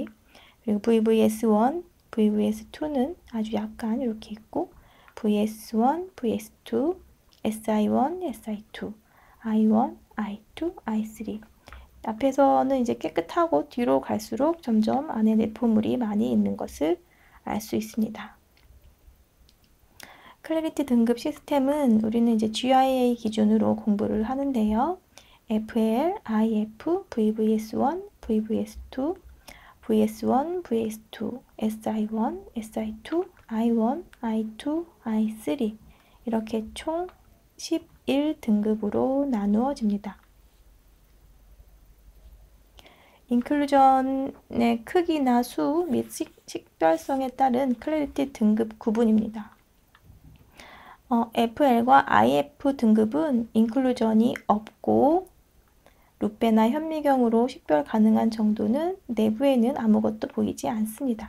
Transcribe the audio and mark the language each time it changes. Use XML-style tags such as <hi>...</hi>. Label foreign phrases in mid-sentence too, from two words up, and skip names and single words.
<ko>그리고 VVS1, VVS2는 아주 약간 이렇게 있고 VS1, VS2, SI1, SI2, I1, I2, I3. 앞에서는 이제 깨끗하고 뒤로 갈수록 점점 안에 내포물이 많이 있는 것을 알 수 있습니다. 클래리티 등급 시스템은 우리는 이제 GIA 기준으로 공부를 하는데요. FL, IF, VVS1, VVS2, VS1, VS2, SI1, SI2, I1, I2, I3 이렇게 총 11등급으로 나누어집니다. 인클루전의 크기나 수 및 식별성에 따른 클래리티 등급 구분입니다. FL과 IF 등급은 인클루전이 없고 루페나 현미경으로 식별 가능한 정도는 내부에는 아무것도 보이지 않습니다.</ko>